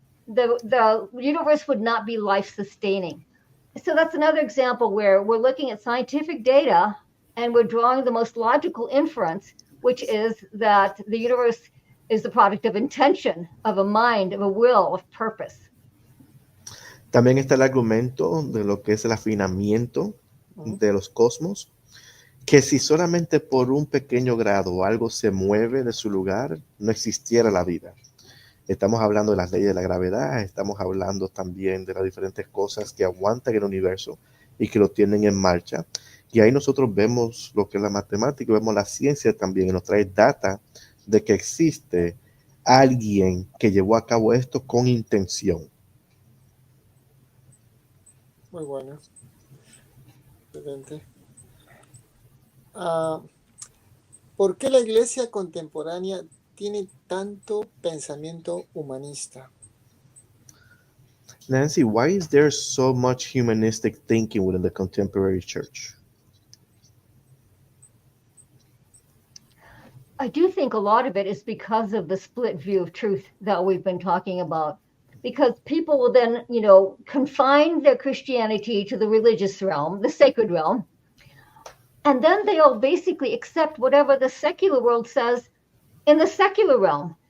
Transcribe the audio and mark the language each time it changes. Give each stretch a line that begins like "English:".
English: The universe would not be life-sustaining. So that's another example where we're looking at scientific data and we're drawing the most logical inference, which is that the universe is the product of intention, of a mind, of a will, of purpose.
Spanish: También está el argumento de lo que es el afinamiento de los cosmos, que si solamente por un pequeño grado algo se mueve de su lugar, no existiera la vida. Estamos hablando de las leyes de la gravedad, estamos hablando también de las diferentes cosas que aguantan el universo y que lo tienen en marcha. Y ahí nosotros vemos lo que es la matemática, vemos la ciencia también, y nos trae data de que existe alguien que llevó a cabo esto con intención. Muy bueno. Excelente. ¿Por qué la iglesia contemporánea tiene tanto pensamiento humanista?
English: Nancy, why is there so much humanistic thinking within the contemporary church? I do think a lot of it is because of the split view of truth that we've been talking about. Because people will then, confine their Christianity to the religious realm, the sacred realm, and then they'll basically accept whatever the secular world says in the secular realm.